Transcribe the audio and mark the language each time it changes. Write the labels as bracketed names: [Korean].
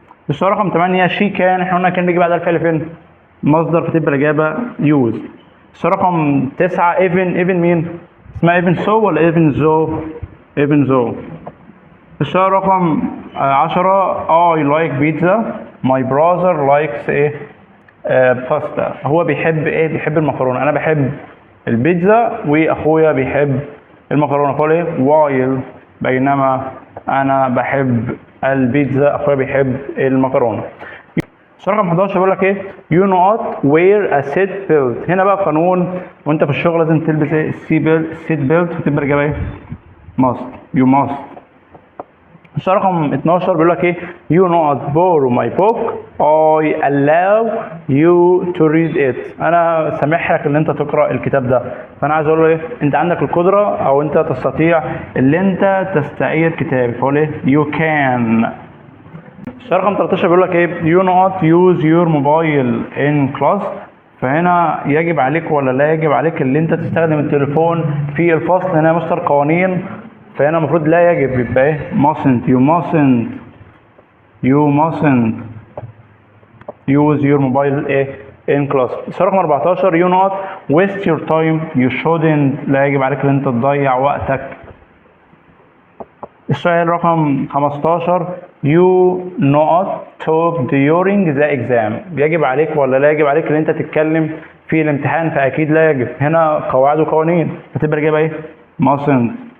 [Arabic] السؤال رقم 8 [English] she can [Arabic] احنا قلنا كان بيجي بعدها الفعل فين؟ مصدر فتبقى الاجابه [English] use. [Arabic] السؤال رقم 9 [English] even [Arabic] مين؟ اسمها [English] even so [Arabic] ولا [English] even though؟ even though. [Arabic] السؤال رقم 10 [English] I like pizza my brother likes [Arabic] ايه؟ باستا. هو بيحب ايه؟ بيحب المكرونه. انا بحب البيتزا واخويا بيحب المكرونه. فقول ايه؟ [English] while [Arabic] بينما انا بحب البيتزا اخويا بيحب المكرونه. السؤال رقم 11 بيقول لك ايه؟ [English] you not wear a seat belt. [Arabic] هنا بقى قانون وانت في الشغل لازم تلبس ايه؟ السيت بيلت وتبقى الاجابه ايه؟ [English] must. you must. [Arabic] السؤال رقم 12 بيقول لك ايه؟ [English] you not borrow my book I allow you to read it. [Arabic] انا سامح لك ان انت تقرا الكتاب ده. فانا عايز اقول له ايه؟ انت عندك القدره او انت تستطيع ان انت تستعير كتابي. فاقول ايه؟ [English] you can. [Arabic] السؤال رقم 13 بيقول لك ايه؟ [English] you not use your mobile in class. [Arabic] فهنا يجب عليك ولا لا يجب عليك ان انت تستخدم التليفون في الفصل؟ هنا مستر قوانين، فهنا المفروض لا يجب، يبقى ايه؟ [English] mustn't. you mustn't use your mobile [Arabic] ايه؟ [English] in class. [Arabic] السؤال رقم 14 [English] you not waste your time you shouldn't. [Arabic] لا يجب عليك ان انت تضيع وقتك. السؤال رقم 15 [English] you not talk during the exam. [Arabic] يجب عليك ولا لا يجب عليك ان انت تتكلم في الامتحان؟ فاكيد لا يجب. هنا قواعد وقوانين، فتبقى الاجابه ايه؟ [English] mustn't.